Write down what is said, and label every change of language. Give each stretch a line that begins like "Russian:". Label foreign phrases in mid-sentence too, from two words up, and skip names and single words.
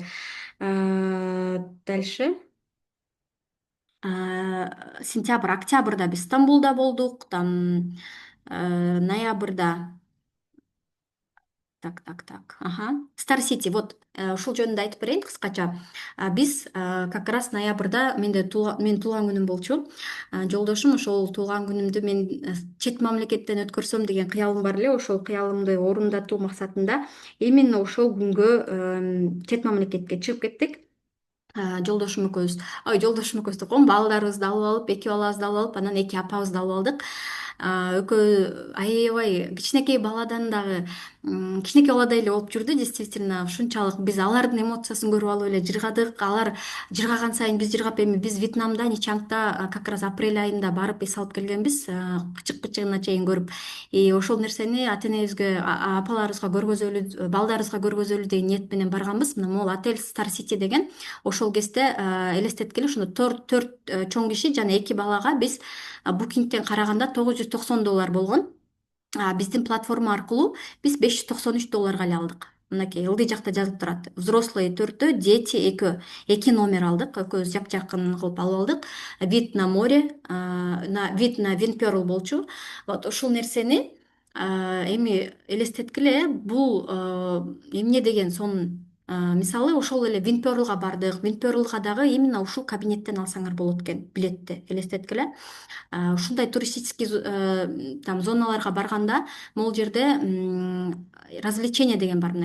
Kyrgyz: Дальше. Сентябрь, октябрда биз Стамбулда болдук, там ноябрда, Стар Сити, вот ушул жөнүндө айтып берейин кыскача. Биз
Russian: как раз
Kyrgyz: ноябрда менин туулган күнүм болчу. Жолдошум ошол туулган күнүмдү мен чет мамлекеттен өткөрсөм деген кыялым бар эле. Ошол кыялымды орундатуу максатында именно ошол күнгө чет мамлекетке чыгып кеттик. Жолдошум экөөбүз деп коем, балдарыбызды алып алып, эки балабызды алып алып, анан эки апабызды алып алдык. Экөө аябай кичинекей баладан дагы, кичинекей баладай эле болуп жүрдү. Действительно, ушунчалык биз алардын эмоциясын көрүп алып эле жыргадык. Алар жыргаган сайын биз жыргап, эми биз Вьетнамда Ничангда
Russian: как раз
Kyrgyz: апрель айында барып эс алып келгенбиз, кычык кычыгына чейин көрүп. И ошол нерсени ата энебизге, апаларыбызга көргөзөлү, балдарыбызга көргөзөлү деген ниет менен барганбыз. Мына могул отель Star City деген. Ошол кезде элестеткиле, ошондо төрт чоң киши жана эки балага биз букингден караганда $990 болгон. Биздин платформа аркылуу биз $593 эле алдык. Мынакей ылдый жакта жазылып турат. Взрослые төртөө, дети экөө. Эки номер алдык. Экөөбүз жакын кылып алып алдык.
Russian: Вид на море, вид на Винперл
Kyrgyz: болчу. Вот ушул нерсени эми элестеткиле, бул эмне деген сонун. Мисалы ошол эле Винперлга бардык. Винперлга дагы именно ушул кабинеттен алсаңар болот экен билетти. Элестеткиле. Ушундай туристический там зоналарга барганда могул жерде развлечение деген бар.